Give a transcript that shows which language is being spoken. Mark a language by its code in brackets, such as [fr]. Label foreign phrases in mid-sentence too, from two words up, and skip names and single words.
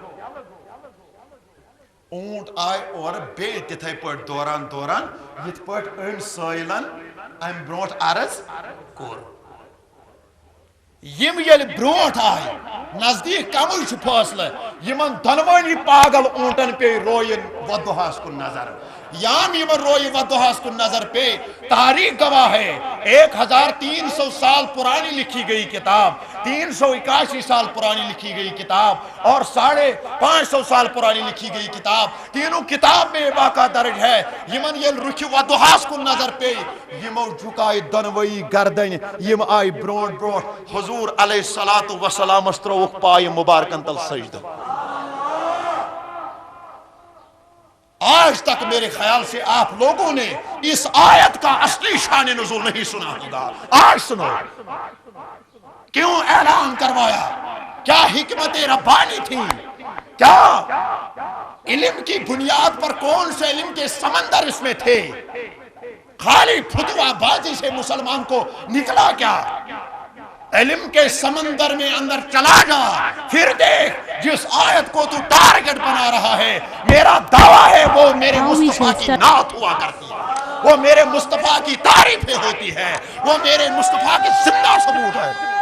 [ks] اونٹ آے اورٕ بیٚیہِ تِتھَے پٲٹھۍ دوران یِتھ پٲٹھۍ أمۍ سٲیلن امہِ برونٛٹھ عرض کوٚر یِم ییٚلہِ برونٛٹھ آے نزدیٖک کمٕے چھُ فٲصلہٕ یِمن دۄنوٕنی پاگل اونٹن پیٚیہِ رویِن ودُہس کُن نظر یام یِمن رویہِ ودُہس کُن نظر پیٚیہِ [ur] تاریٖخ گواہ ہے 1300 سال پرانی لکھی گئی کتاب 381 سال پرانی لکھی گئی کتاب اور 550 سال پرانی لکھی گئی کتاب تینوں کتاب میں واقع درج ہے [ks] یمن یل رُکھِ ودُہس کُن نظر پیٚیہِ یمو جھُکایہِ دۄنوٕیی گردنہِ یِم آیہِ برونٛٹھ حضوٗر علیہ صلاتُ وسلامس ترٛووُکھ پایہِ مُبارکن تل سجدٕ [ur] آج تک میرے خیال سے آپ لوگوں نے اس آیت کا اصلی شان نزول نہیں سنا ہوگا آج سنو کیوں اعلان کروایا کیا حکمت ربانی تھی کیا علم کی بنیاد پر کون سے علم کے سمندر اس میں تھے خالی فتویٰ بازی سے مسلمان کو نکلا کیا علم کے سمندر میں اندر چلا جا پھر دیکھ جس آیت کو تو ٹارگٹ بنا رہا ہے میرا دعویٰ ہے وہ میرے مصطفیٰ کی نعت ہوا کرتی ہے وہ میرے مصطفیٰ کی تعریفیں ہوتی ہے وہ میرے مصطفیٰ کی زندہ ثبوت ہے